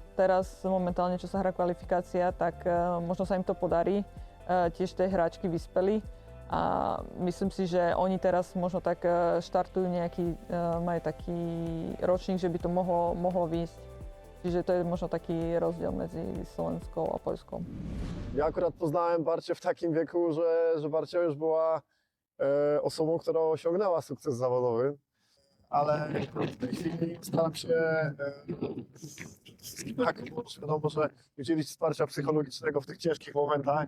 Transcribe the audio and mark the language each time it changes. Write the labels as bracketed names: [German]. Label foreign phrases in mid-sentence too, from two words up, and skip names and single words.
[Slovak] Teraz momentálne, čo sa hrá kvalifikácia, tak možno sa im to podarí. Tiež tie hráčky vyspeli. A myslím si, že oni teraz možno tak štartujú majú taký ročník, že by to mohlo výjsť. Čiže to je možno taký rozdiel medzi Slovenskou a Poľskou. [Polish] Ja akurat poznałem Barcię w takim wieku, że Barcia już była osobą, która osiągnęła sukces zawodowy, ale w tej chwili staram się wiadomo, że udzielić wsparcia psychologicznego w tych ciężkich momentach.